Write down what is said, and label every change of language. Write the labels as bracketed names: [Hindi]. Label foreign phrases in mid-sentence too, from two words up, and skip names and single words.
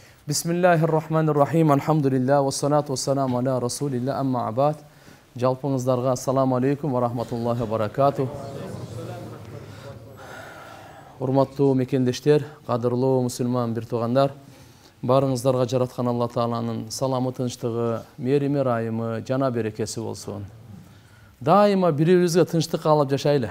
[Arabic] بسم الله الرحمن الرحيم. الحمد لله والصلاة والسلام على رسول الله أما بعد. [Kyrgyz] Жалпыңыздарга [Arabic] السلام عليكم ورحمة الله وبركاته. [Kyrgyz] Урматтуу мекендештер, кадырлуу мусулман бир туугандар, барыңыздарга жараткан Алла Тааланын саламы, тынчтыгы, мерими, райымы, жана берекеси болсун. Дайыма бири-бирибизге тынчтык каалап жашайлы.